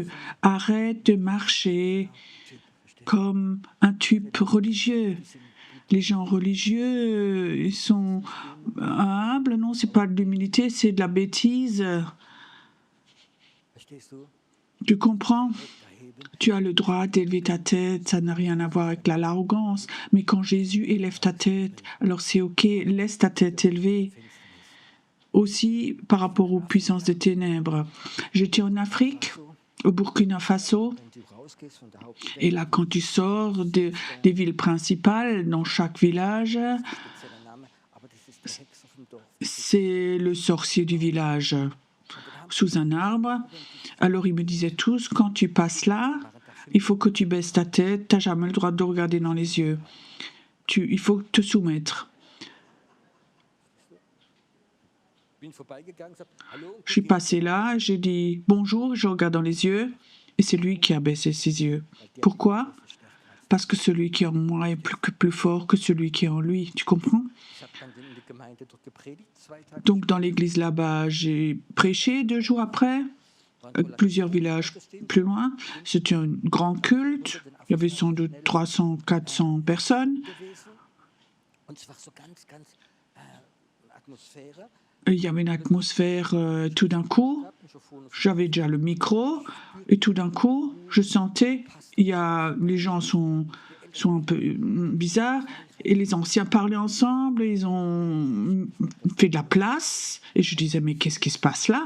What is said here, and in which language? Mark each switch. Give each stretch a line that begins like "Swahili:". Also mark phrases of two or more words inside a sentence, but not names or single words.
French: Arrête de marcher comme un type religieux. Les gens religieux, ils sont humbles. Non, c'est pas de l'humilité, c'est de la bêtise.
German: Verstehst du?
French: Tu comprends?
German: Erheben.
French: Tu as le droit d'élever ta tête, ça n'a rien à voir avec l'arrogance. Mais quand Jésus élève ta tête, alors c'est ok, laisse ta tête élevée. Aussi par rapport aux puissances des ténèbres. J'étais en Afrique, au Burkina Faso,
German: Wenn du rausgehst von der Hauptstadt,
French: et là quand tu sors des villes principales, dans chaque village,
German: spezieller Name, aber das ist der Hexer vom Dorf.
French: c'est le sorcier du village, sous un arbre. Alors ils me disaient tous, quand tu passes là, il faut que tu baisses ta tête, tu n'as jamais le droit de regarder dans les yeux. Il faut te soumettre.
German: Bin vorbeigegangen, sag, hallo,
French: Je suis passé là, j'ai dit bonjour, je regarde dans les yeux, et c'est lui qui a baissé ses yeux. Pourquoi? Parce que celui qui est en moi est plus fort que celui qui est en lui. Tu comprends?
German: ich habe dann in die Gemeinde dort gepredigt, 2 Tage
French: Donc dans l'église là-bas, j'ai prêché 2 jours après, plusieurs villages plus loin. C'était un grand culte. Il y avait sans doute 300, 400 personnes.
German: gewesen. Und es war so ganz Atmosphäre.
French: il y avait une atmosphère tout d'un coup. J'avais déjà le micro et tout d'un coup, je sentais, les gens sont un peu bizarres et les anciens parlaient ensemble et ils ont fait de la place et je disais mais qu'est-ce qui se passe là?